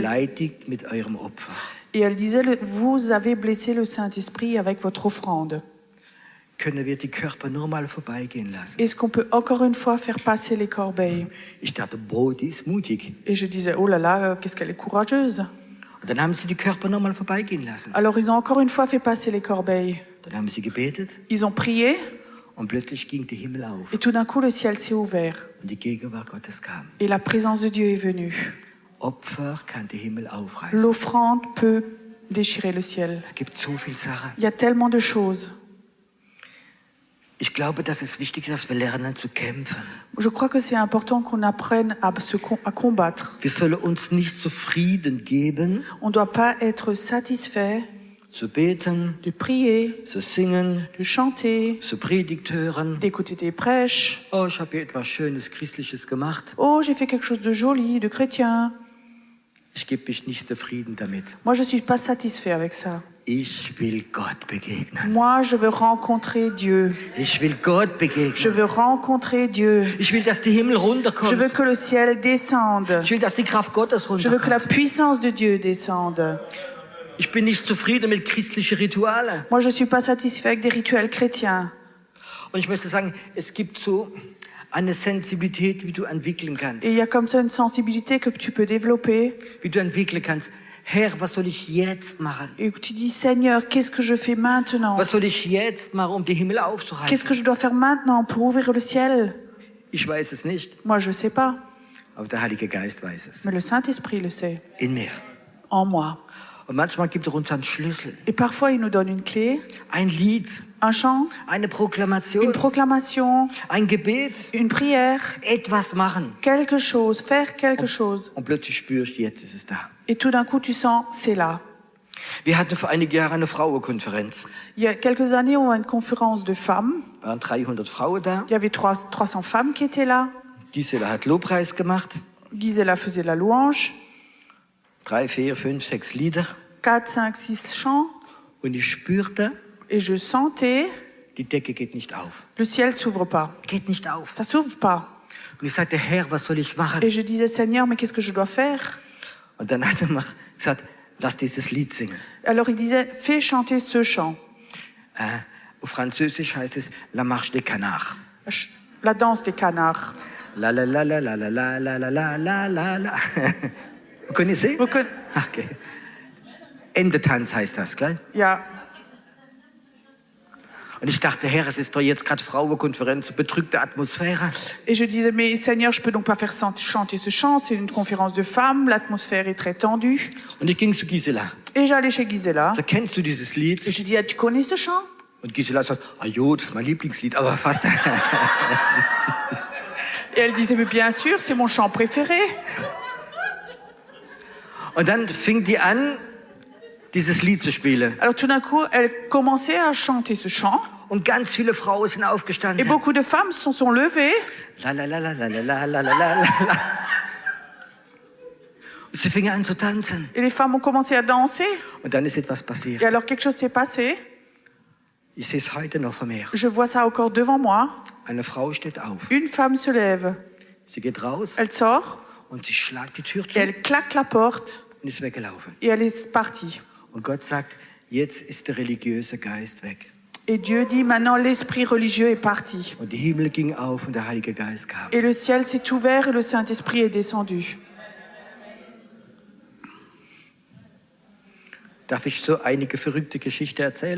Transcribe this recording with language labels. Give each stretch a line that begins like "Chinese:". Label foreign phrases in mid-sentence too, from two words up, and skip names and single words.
German: beleidigt mit eurem Opfer.
French: et elle disait, vous avez blessé le Saint-Esprit avec votre offrande.
German: Können wir die Körper nur mal vorbeigehen lassen?
French: Est-ce qu'on peut encore une fois faire passer les corbeilles?
German: Ich dachte, boah, die ist mutig.
French: Et je disais, oh là là, qu'est-ce qu'elle est courageuse.
German: Und dann haben sie die Körper noch mal vorbeigehen lassen.
French: Alors ils ont encore une fois fait passer les corbeilles.
German: Dann haben sie gebetet
French: Ils ont prié
German: und plötzlich ging der Himmel auf
French: et tout d'un coup le ciel s'est ouvert.
German: und die Gegenwart Gottes kam.
French: Et la présence de Dieu est venue.
German: Opfer kann der Himmel aufreißen.
French: L'offrande peut déchirer le ciel.
German: Es gibt so viele Sachen.
French: Il y a tellement de choses.
German: Ich glaube, dass es wichtig ist, dass wir lernen zu kämpfen.
French: Je crois que c'est important qu'on apprenne à combattre.
German: Wir sollen uns nicht zufrieden geben,
French: On ne doit pas être satisfait
German: zu beten,
French: de prier,
German: zu singen,
French: de chanter,
German: zu Predigt hören.
French: d'écouter des prêches.
German: Oh, ich habe hier etwas Schönes, Christliches gemacht.
French: Oh, j'ai fait quelque chose de joli, de chrétien.
German: Ich gebe mich nicht zufrieden damit.
French: Moi, je ne suis pas satisfait avec ça.
German: Ich will Gott begegnen.
French: Moi, je veux rencontrer Dieu.
German: Ich will Gott
French: Je
German: begegnen.
French: veux rencontrer Dieu.
German: Ich will, dass der Himmel
French: Je veux
German: runterkommt.
French: que le ciel descende.
German: Ich will, dass die Kraft Gottes
French: Je veux que la
German: runterkommt.
French: puissance de Dieu descende.
German: Ich bin nicht zufrieden mit christlichen Ritualen.
French: Moi, je ne suis pas satisfait avec des rituels chrétiens.
German: Und ich möchte sagen, es gibt so eine Sensibilität, wie du entwickeln kannst.
French: Et il y a comme ça une sensibilité que tu peux développer,
German: Wie du entwickeln kannst. Herr, was soll ich jetzt machen?
French: Et tu dis, Seigneur, qu'est-ce que je fais maintenant?
German: Was soll ich jetzt machen, um die Himmel
French: Qu'est-ce
German: aufzuhalten?
French: que je dois faire maintenant pour ouvrir le ciel?
German: Ich weiß es nicht,
French: Moi, je ne sais pas,
German: aber der Heilige Geist weiß es.
French: mais le Saint-Esprit le sait,
German: In mir.
French: en moi.
German: Und manchmal gibt er uns einen Schlüssel,
French: Et parfois, il nous donne une clé,
German: ein Lied,
French: un chant,
German: eine
French: une
German: Proklamation,
French: proclamation,
German: ein Gebet,
French: une prière,
German: etwas machen.
French: quelque chose, faire quelque chose.
German: Und plötzlich spürst du, jetzt ist es da.
French: Et tout d'un coup, tu sens, c'est là.
German: Wir hatten vor einigen Jahren eine Frauenkonferenz.
French: Il y a quelques années, on a une conférence de femmes.
German: Waren 300 Frauen da.
French: Il y avait 300 femmes qui étaient là.
German: Gisela hat Lobpreis gemacht.
French: Gisela faisait la louange.
German: 3, 4, 5, 6 Lieder.
French: 4, 5, 6 chants.
German: Und ich spürte,
French: Et je sentais,
German: die Decke geht nicht auf.
French: le ciel s'ouvre pas.
German: Geht nicht auf.
French: Ça s'ouvre pas.
German: Und ich sagte, Herr, was soll ich machen?
French: Et je disais, Seigneur, mais qu'est-ce que je dois faire?
German: Und dann hat er mir gesagt, lass dieses Lied singen.
French: Alors il disait, fais chanter ce chant.
German: Auf Französisch heißt es La Marche des Canards.
French: La danse des canards. La la la la la la la la la la la la la. Vous connaissez? Vous conna- Okay.
German: Endetanz heißt das, gell? Ja. Und ich dachte, Herr, es ist doch jetzt gerade Frauenkonferenz, bedrückte Atmosphäre.
French: Et je disais, mais Seigneur, je peux donc pas faire chanter ce chant, c'est une conférence de femmes, l'atmosphère est très tendue.
German: Und ich ging zu Gisela.
French: Et j'allais chez Gisela.
German: Da kennst du dieses Lied?
French: Et je dis, ah, tu connais ce chant?
German: Und Gisela sagt, ah jo, das ist mein Lieblingslied, aber fast.
French: Et elle disait, mais bien sûr, c'est mon chant préféré.
German: Und dann fing die an, dieses Lied zu spielen.
French: Alors tout d'un coup, elle commençait à chanter ce chant.
German: Und ganz viele Frauen sind
French: Et
German: aufgestanden.
French: beaucoup de femmes se sont levées. La la la la la la la la la la la.
German: Und sie fingen an zu tanzen.
French: Et les femmes ont commencé à danser.
German: Und dann ist etwas passiert.
French: Et alors quelque chose s'est passé.
German: Ich sehe es heute noch vor mir.
French: Je vois ça encore devant moi.
German: Eine Frau steht auf.
French: Une femme se lève.
German: Sie geht raus
French: Elle sort
German: und sie schlagt die Tür
French: et
German: zu
French: elle claque la porte
German: und ist weggelaufen.
French: et elle est partie.
German: Und Gott sagt, jetzt ist der religiöse Geist weg.
French: Et Dieu dit, maintenant l'esprit religieux est parti.
German: Und die Himmel ging auf und der Heilige Geist kam.
French: Et le ciel s'est ouvert et le Saint-Esprit est descendu.
German: Darf ich so einige verrückte Geschichten erzählen?